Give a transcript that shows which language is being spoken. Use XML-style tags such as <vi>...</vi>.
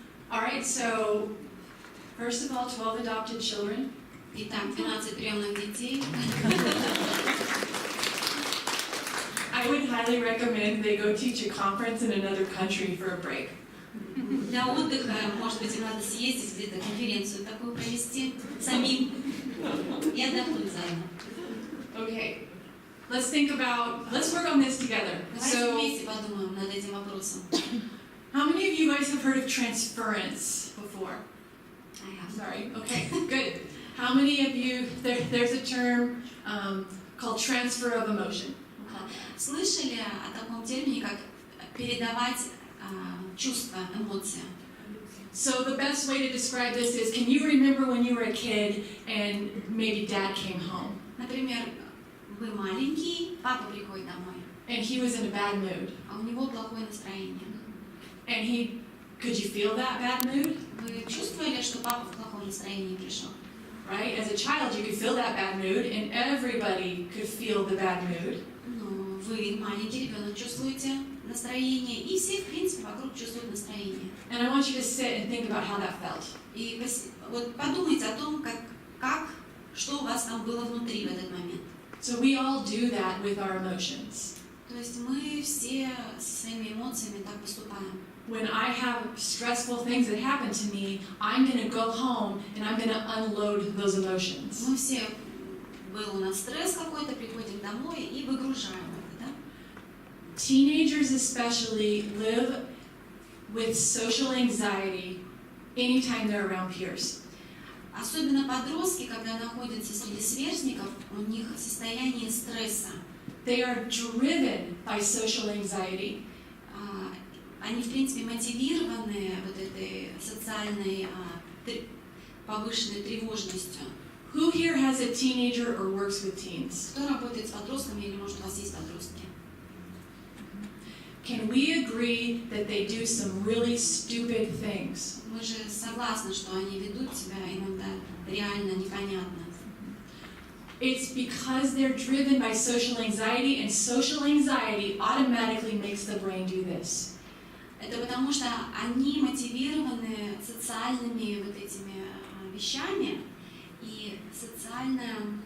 <en>All right, so first of all, 12 adopted children.</en> <ru>Итак, 12 приемных детей.</ru> <en>I would highly recommend they go teach a conference in another country for a break.</en> <ru>Для отдыха, может быть, им надо съездить где-то, конференцию такую провести самим и отдохнуть заодно.</ru> <en>Okay, let's work on this together.</en> <ru>Давайте</ru> <en>So,</en> <ru>вместе подумаем над этим вопросом.</ru> <en>how many of you guys have heard of transference before? I have. Sorry, okay, good. How many of you, there's a term called transfer of emotion.</en> <ru>Слышали о таком термине, как передавать чувства, эмоции?</ru> <en>So the best way to describe this is, can you remember when you were a kid and maybe dad came home?</en> <ru>Например, вы маленький, папа приходит домой,</ru> <en>And he was in a bad mood.</en> <ru>а у него плохое настроение.</ru> <en>And could you feel that bad mood?</en> <ru>Вы чувствовали, что папа в плохом настроении пришел?</ru> <en>Right? As a child, you could feel that bad mood, and everybody could feel the bad mood.</en> <ru>Ну, вы маленький ребенок, чувствуете настроение, и все, в принципе, вокруг чувствуют настроение.</ru> <en>And I want you to sit and think about how that felt.</en> <ru>И вот подумайте о том, что у вас там было внутри в этот момент.</ru> <en>So we all do that with our emotions.</en> <ru>То есть мы все со своими эмоциями так поступаем.</ru> <en>When I have stressful things that happen to me, I'm going to go home and I'm going to unload those emotions.</en> <ru>Мы все, был у нас стресс какой-то, приходим домой и выгружаем это, да?</ru> <en>Teenagers especially live with social anxiety anytime they're around peers.</en> <ru>Особенно подростки, когда находятся среди сверстников, у них состояние стресса.</ru> <en>They are driven by social anxiety.</en> <ru>Они, в принципе, мотивированы вот этой социальной повышенной тревожностью.</ru> <en>Who here has a teenager or works with teens?</en> <ru>Кто работает с подростками или, может, у вас есть подростки?</ru> <en>Can we agree that they do some really stupid things?</en> <ru>Мы же согласны, что они ведут себя иногда реально непонятно.</ru> <en>It's because they're driven by social anxiety, and social anxiety automatically makes the brain do this.</en> <ru>Это потому что они мотивированы социальными вот этими вещами, и социальная...</ru>